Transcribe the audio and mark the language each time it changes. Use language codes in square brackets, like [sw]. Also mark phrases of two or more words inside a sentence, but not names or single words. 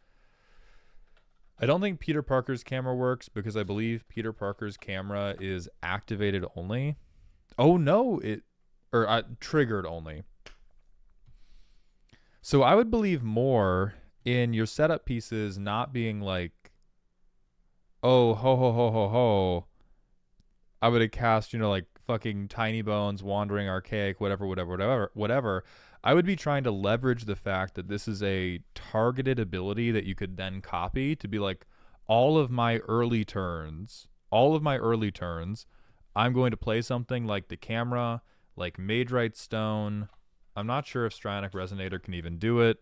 [en] I don't think Peter Parker's camera works because I believe Peter Parker's camera is activated only. Oh no, triggered only. So I would believe more in your setup pieces not being oh, ho, ho, ho, ho, ho. I would have cast, fucking Tiny Bones, Wandering Archaic, whatever. I would be trying to leverage the fact that this is a targeted ability that you could then copy to be all of my early turns, I'm going to play something like the camera, like Mage Right Stone, I'm not sure if Strionic Resonator can even do it.